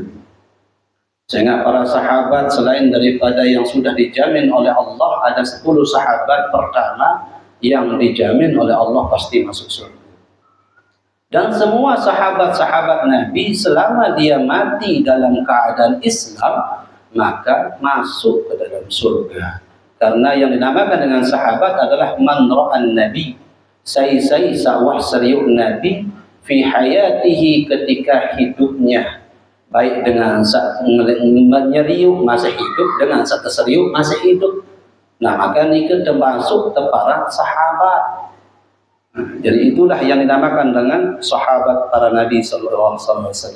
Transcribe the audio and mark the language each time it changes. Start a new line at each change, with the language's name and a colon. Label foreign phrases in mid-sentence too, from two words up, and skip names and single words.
Indonesian: Sehingga para sahabat selain daripada yang sudah dijamin oleh Allah, ada 10 sahabat pertama yang dijamin oleh Allah pasti masuk surga. Dan semua sahabat-sahabat Nabi selama dia mati dalam keadaan Islam, maka masuk ke dalam surga. Karena yang dinamakan dengan sahabat adalah
Arabic: man ra'an Nabi,
Sasak: sai-sai sawah seriuk Nabi
Arabic: fi hayatihi,
Indonesian: ketika hidupnya, baik dengan menyeriuk masa hidup dengan terseriuk masa hidup. Nah, maka ini termasuk para sahabat. Jadi itulah yang dinamakan dengan sahabat para Nabi
Arabic: sallallahu alaihi wasallam.